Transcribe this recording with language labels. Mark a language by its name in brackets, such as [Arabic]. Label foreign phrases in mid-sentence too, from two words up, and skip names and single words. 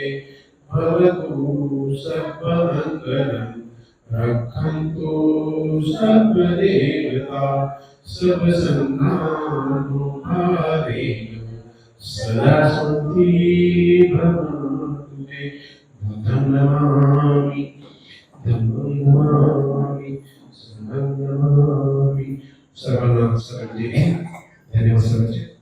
[Pali] भवतु सर्वमंगलं रक्षन्तु सर्वदेवता सर्वसंघानुभावेन सदा सन्ति भवन्तु ते. बुद्धं नमामि, धम्मं नमामि, संघं नमामि. [Marathi] सर्वांना धन्यवाद.